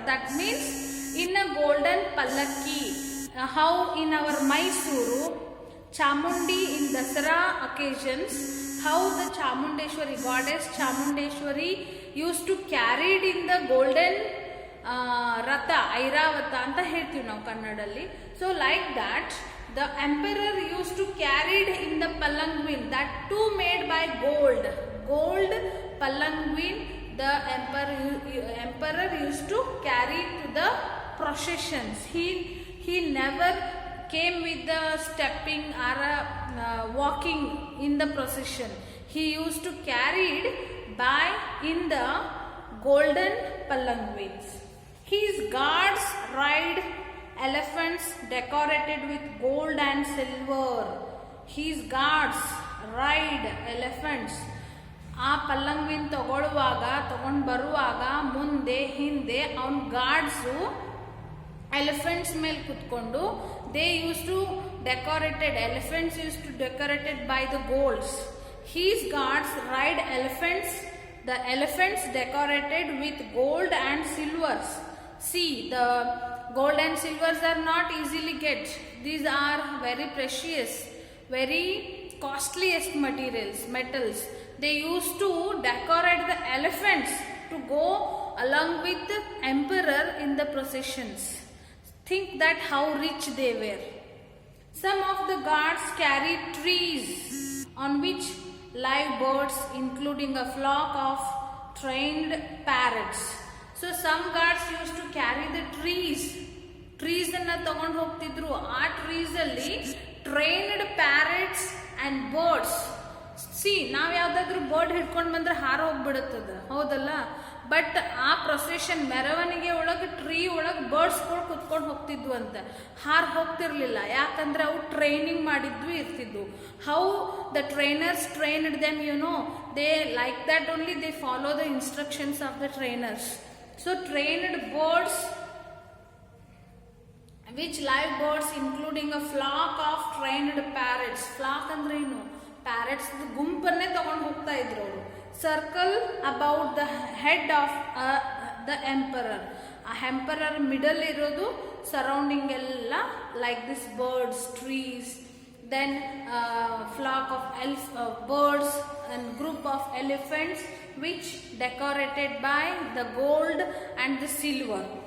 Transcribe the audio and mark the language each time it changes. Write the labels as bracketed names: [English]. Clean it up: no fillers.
[English] That means in a golden pallakki. How in our Mysuru Chamundi in Dasara occasions, how the Chamundeshwari goddess Chamundeshwari used to carried in the golden ratha, [Kannada] ಐರಾವತ ಅಂತ ಹೇಳ್ತೀವಿ ನಾವು ಕನ್ನಡಲ್ಲಿ. [English] So like that the emperor use to carried in the palanquin, that to made by gold palanquin. The emperor used to carry to the processions. He never came with the stepping or walking in the procession. He used to carried by in the golden palanquins. His guards ride elephants decorated with gold and silver. His guards ride elephants. [Kannada] ಆ ಪಲ್ಲಂಗ್ವಿನ್ ತಗೊಂಡು ಬರುವಾಗ ಮುಂದೆ ಹಿಂದೆ ಅವನ guards elephants ಮೇಲೆ ಕುತ್ಕೊಂಡು [English] they used to elephants used to decorated by the golds. His guards ride elephants, the elephants decorated with gold and silvers. See, the gold and silvers are not easily get. These are very precious, very costliest metals. They used to decorate the elephants to go along with the emperor in the processions. Think that how rich they were. Some of the guards carried trees on which live birds, including a flock of trained parrots. So some guards used to carry the trees [Kannada] ಅನ್ನ ತಗೊಂಡು ಹೋಗ್ತಿದ್ರು. [English] ಆ ಟ್ರೀಸ್ ಅಲ್ಲಿ trained parrots and birds. [Kannada] C, ನಾವ್ ಯಾವ್ದಾದ್ರು bird ಹಿಡ್ಕೊಂಡು ಬಂದ್ರೆ ಹಾರ ಹೋಗ್ಬಿಡುತ್ತದ, ಹೌದಲ್ಲ? ಬಟ್ ಆ ಪ್ರೊಸೆಷನ್ ಮೆರವಣಿಗೆ ಒಳಗೆ ಟ್ರೀ ಒಳಗೆ ಬರ್ಡ್ಸ್ಗಳು ಕುತ್ಕೊಂಡು ಹೋಗ್ತಿದ್ವು ಅಂತ, ಹಾರ್ ಹೋಗ್ತಿರ್ಲಿಲ್ಲ. ಯಾಕಂದ್ರೆ ಅವು ಟ್ರೈನಿಂಗ್ ಮಾಡಿದ್ವು ಇರ್ತಿದ್ವು. [English] How the trainers trained them, they like that only, they follow the instructions of the trainers. So trained birds which live birds including a flock of trained parrots. [Kannada] ಫ್ಲಾಕ್ ಅಂದ್ರೆ ಏನು? ಪ್ಯಾರೆಟ್ಸ್ ಗುಂಪನ್ನೇ ತಗೊಂಡು ಹೋಗ್ತಾ ಇದ್ರು ಅವರು. [English] Circle about the head of the emperor. ಆ emperor middle ಇರೋದು surrounding ಎಲ್ಲ like this birds, trees, then flock of birds and group of elephants which decorated by the gold and the silver.